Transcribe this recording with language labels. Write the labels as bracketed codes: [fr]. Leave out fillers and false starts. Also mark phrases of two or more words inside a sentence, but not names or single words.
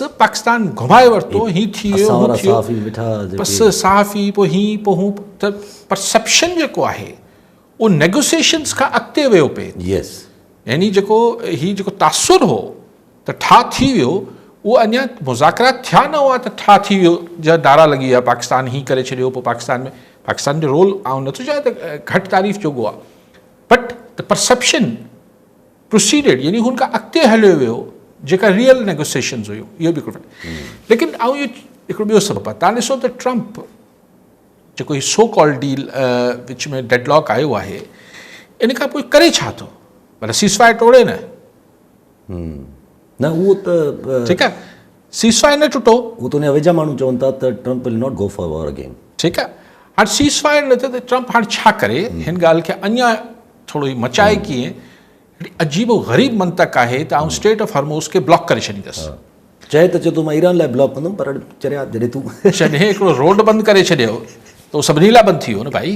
[sd] पाकिस्तान घुमाए वरितो, हीअं थी वियो, बसि सहाफ़ी पोइ हीअं पोइ हू, त परसेप्शन जेको आहे उहो नेगोसिएशंस खां अॻिते वियो पिए। यस, यानी जेको तासुर हो त ठा थी वियो, उहो अञा मुज़ाकरात थिया न हुआ त ठा थी वियो, जा नारा लॻी विया पाकिस्तान हीअं करे छॾियो। पोइ पाकिस्तान जो रोल आउं नथो चवां त घटि तारीफ़ जोॻो आहे, [en] But the perception proceeded, [sd] यानी हुन खां अॻिते हलियो वियो जेका [en] real negotiations [sd] हुयूं, इहो बि हिकिड़ो। लेकिन आउं इहो हिकिड़ो ॿियो सबबु आहे। तव्हां ॾिसो त ट्रंप जेको हीउ [en] so called deal [sd] विच में डेडलॉक आयो आहे, इन खां पोइ करे छा थो, भला सीज़फायर टोड़े न उहो त ठीकु आहे, सीज़फायर न टुटो, उहो त उन वेझा माण्हू चवनि था त [en] Trump will not go for war again. [sd] ठीकु आहे, हाणे सीज़फायर न थिए त ट्रंप हाणे छा करे, हिन ॻाल्हि खे अञा थोरो ई मचाए कीअं। हिकिड़ी अजीबो ग़रीब मंतक आहे त आउं स्टेट ऑफ हार्मोस खे ब्लॉक करे छॾींदुसि। चए थो मां ईरान लाइ ब्लॉक कंदुमि, पर चरिया जॾहिं तूं जॾहिं हिकिड़ो रोड बंदि करे छॾियो त उहो सभिनी लाइ बंदि थी वियो न भाई।